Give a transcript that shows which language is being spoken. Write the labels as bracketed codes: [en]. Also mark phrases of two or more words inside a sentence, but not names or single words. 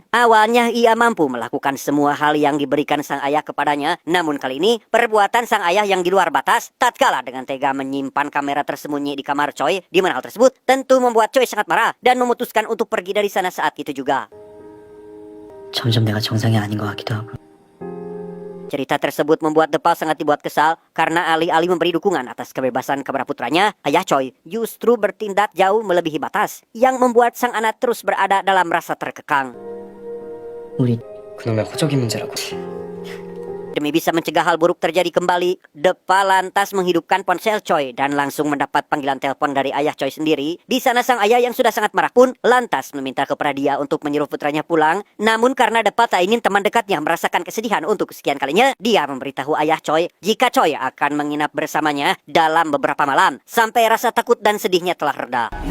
[id] Awalnya ia mampu melakukan semua hal yang diberikan sang ayah kepadanya, namun kali ini perbuatan sang ayah yang di luar batas tatkala dengan tega menyimpan kamera tersembunyi di kamar Choi, di mana hal tersebut tentu membuat Choi sangat marah dan memutuskan untuk pergi dari sana saat itu juga. [ko] 점점 내가 정상이 아닌 것 같기도 하고. [id] Cerita tersebut membuat Depal sangat dibuat kesal karena alih-alih memberi dukungan atas kebebasan kepada putranya, ayah Choi justru bertindak jauh melebihi batas yang membuat sang anak terus berada dalam rasa terkekang. [ko] 우리 그놈의 호적이 문제라고. [id] Demi bisa mencegah hal buruk terjadi kembali, Depal lantas menghidupkan ponsel Choi dan langsung mendapat panggilan telepon dari ayah Choi sendiri. Di sana sang ayah yang sudah sangat marah pun lantas meminta kepada dia untuk menyuruh putranya pulang. Namun karena Depal tak ingin teman dekatnya merasakan kesedihan untuk kesekian kalinya, dia memberitahu ayah Choi jika Choi akan menginap bersamanya dalam beberapa malam sampai rasa takut dan sedihnya telah reda.